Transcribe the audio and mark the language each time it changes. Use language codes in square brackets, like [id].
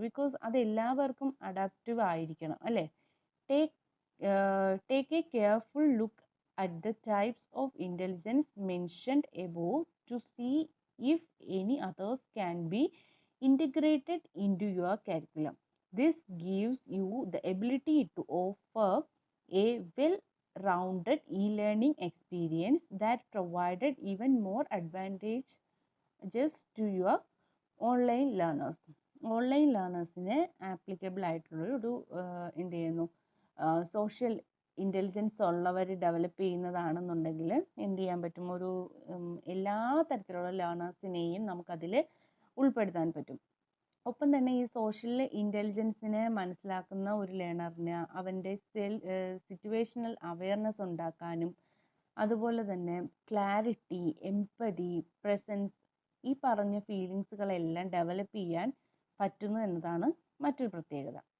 [en] because [ml] അത് എല്ലാവർക്കും adaptive ആയിരിക്കണം അല്ലേ. [en] Take a careful look at the types of intelligence mentioned above to see if any others can be integrated into your curriculum. This gives you the ability to offer a well-rounded e-learning experience that provided even more advantages to your online learners. [ml] Online ലേണേഴ്സിന് applicable ആയിട്ടുള്ള ഒരു എന്ത് ചെയ്യുന്നു, social intelligence ഉള്ളവർ develop ചെയ്യുന്നതാണെന്നുണ്ടെങ്കിൽ എന്ത് ചെയ്യാൻ പറ്റും, ഒരു എല്ലാ തരത്തിലുള്ള ലേണേഴ്സിനെയും നമുക്കതിൽ ഉൾപ്പെടുത്താൻ പറ്റും. ഒപ്പം തന്നെ ഈ സോഷ്യൽ ഇൻ്റലിജൻസിനെ മനസ്സിലാക്കുന്ന ഒരു ലേണറിന് അവൻ്റെ സിറ്റുവേഷണൽ അവയർനെസ് ഉണ്ടാക്കാനും അതുപോലെ തന്നെ ക്ലാരിറ്റി, എംപതി, പ്രസൻസ്, ഈ പറഞ്ഞ ഫീലിങ്സുകളെല്ലാം ഡെവലപ്പ് ചെയ്യാൻ പറ്റുന്നു എന്നതാണ് മറ്റൊരു പ്രത്യേകത.